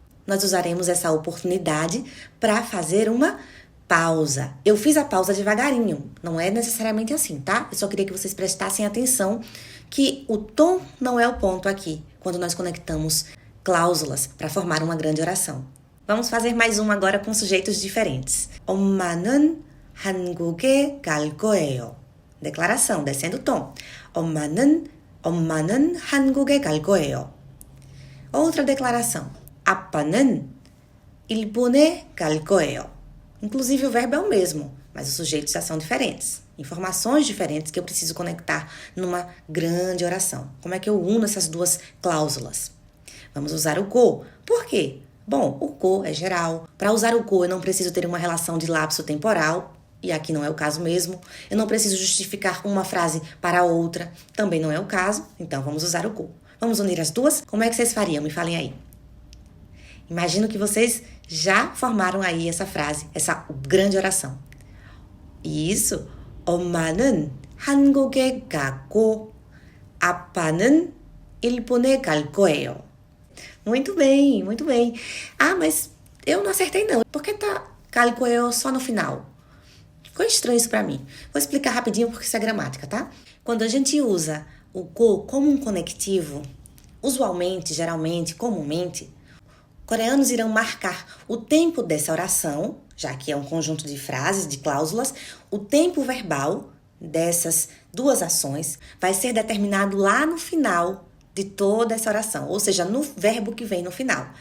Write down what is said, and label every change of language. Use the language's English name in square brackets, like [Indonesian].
[Portuguese] Nós usaremos essa oportunidade para fazer uma pausa. Eu fiz a pausa devagarinho, não é necessariamente assim, tá? Eu só queria que vocês prestassem atenção que o tom não é o ponto aqui, quando nós conectamos cláusulas para formar uma grande oração. Vamos fazer mais uma agora com sujeitos diferentes. [Korean] 엄마는 한국에 갈 거예요. [Portuguese] Declaração, descendo o tom. [Korean] 엄마는 한국에 갈 거예요. [Portuguese] Outra declaração. [Korean] 아빠는 일본에 갈 거예요. [Portuguese] Inclusive o verbo é o mesmo, mas os sujeitos já são diferentes. Informações diferentes que eu preciso conectar numa grande oração. Como é que eu uno essas duas cláusulas? Vamos usar o go. Por quê? Bom, o go é geral. Para usar o go, eu não preciso ter uma relação de lapso temporal, e aqui não é o caso mesmo. Eu não preciso justificar uma frase para outra, também não é o caso. Então, vamos usar o go. Vamos unir as duas? Como é que vocês fariam? Me falem aí. Imagino que vocês já formaram aí essa frase, essa grande oração. Isso. [Korean] 엄마는 한국에 가고 아빠는 일본에 갈 거예요. [Portuguese] Muito bem, muito bem. Ah, mas eu não acertei não. Por que tá [Korean] 갈 거예요 [Portuguese] só no final? Ficou estranho isso pra mim. Vou explicar rapidinho porque isso é gramática, tá? Quando a gente usa o go como um conectivo, usualmente, geralmente, comumente, coreanos irão marcar o tempo dessa oração, já que é um conjunto de frases, de cláusulas, o tempo verbal dessas duas ações vai ser determinado lá no final de toda essa oração, ou seja, no verbo que vem no final.